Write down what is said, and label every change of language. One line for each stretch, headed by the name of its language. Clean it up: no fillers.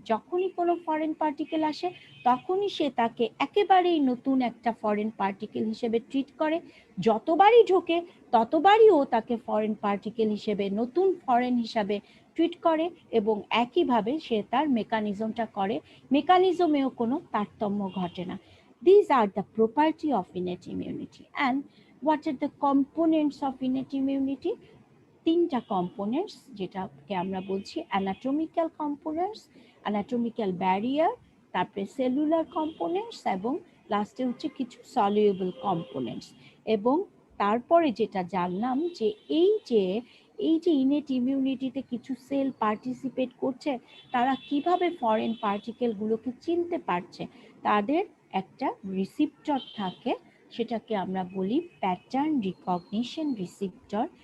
Bangla: যখনই কোনো foreign particle আসে তখনই সে তাকে একেবারেই নতুন একটা ফরেন পার্টিকেল হিসেবে ট্রিট করে। যতবারই ঢোকে ততবারই ও তাকে ফরেন পার্টিকেল হিসেবে, নতুন ফরেন হিসাবে ট্রিট করে, এবং একইভাবে সে তার মেকানিজমটা করে, মেকানিজমেও কোনো তারতম্য ঘটে না।
English: These are the property of innate immunity. And what are the components of innate immunity?
Bangla: তিনটা কম্পোনেন্টস, যেটাকে আমরা বলছি অ্যানাটমিক্যাল কম্পোনেন্টস, অ্যানাটমিক্যাল ব্যারিয়ার, তারপরে সেলুলার কম্পোনেন্টস, এবং লাস্টে হচ্ছে কিছু সলিউবল কম্পোনেন্টস। এবং তারপরে যেটা জানলাম যে এই যে ইনেট ইমিউনিটিতে কিছু সেল পার্টিসিপেট করছে, তারা কিভাবে ফরেন পার্টিকেলগুলোকে চিনতে পারছে, তাদের একটা রিসিপ্টর থাকে, সেটাকে আমরা বলি প্যাটার্ন রিকগনিশন রিসিপ্টর।